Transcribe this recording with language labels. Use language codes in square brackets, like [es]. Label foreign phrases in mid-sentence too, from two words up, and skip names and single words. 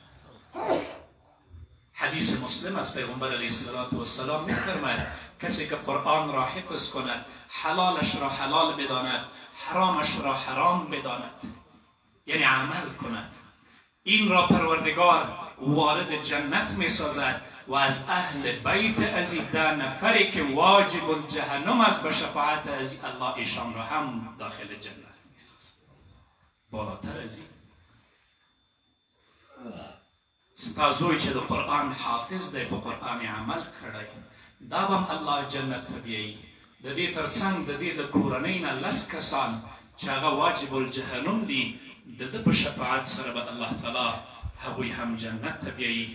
[fa] حدیث مسلم از پیغمبر علیه السلام می‌فرماید کسی که قرآن را حفظ کند، حلالش را حلال بداند، حرامش را حرام بداند، یعنی عمل کند، این را پروردگار وارد جنت می‌سازد و از اهل بیت از این 10 نفری که واجب الجهنم است به شفاعت از الله ایشان را هم داخل جنت می‌سازد. [ps] بالاتر ځي. ستا زوی چې د قرآن حافظ دی، په قرآن عمل کړی، دا به هم الله جنت ته بیایي. د دې تر څنګ د دې د کورنۍ نه 10 کسان چې هغه واجب الجهنم دي، د ده په شفاعت سره به الله تعالی هغوی هم جنت ته بیایي.